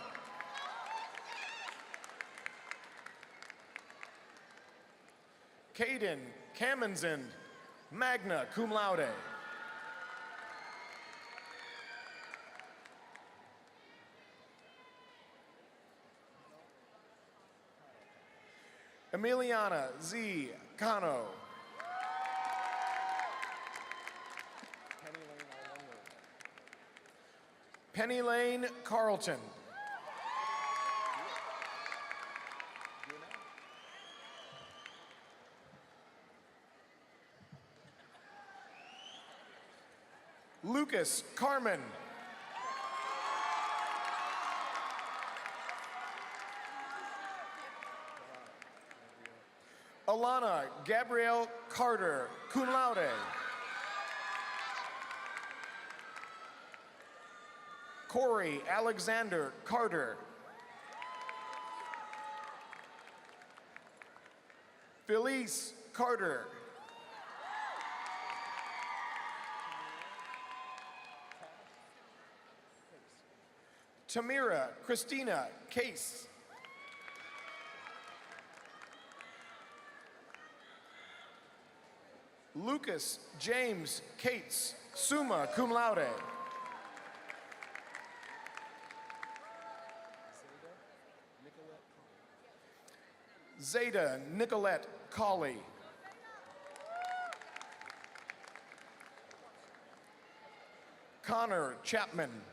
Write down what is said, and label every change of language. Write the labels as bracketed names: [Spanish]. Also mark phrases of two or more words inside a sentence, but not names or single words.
[English] Caden Kamenzind, [Latin] magna cum laude. [English] Emiliana Z. Cano. Penny Lane Carlton. Lucas Carmen. Alana Gabrielle Carter, [Latin] cum laude. [English] Corey Alexander Carter. Felice Carter. Tamira Christina Case. Lucas James Cates, [Latin] summa cum laude. [English] Zeta Nicolette Colley. Connor Chapman.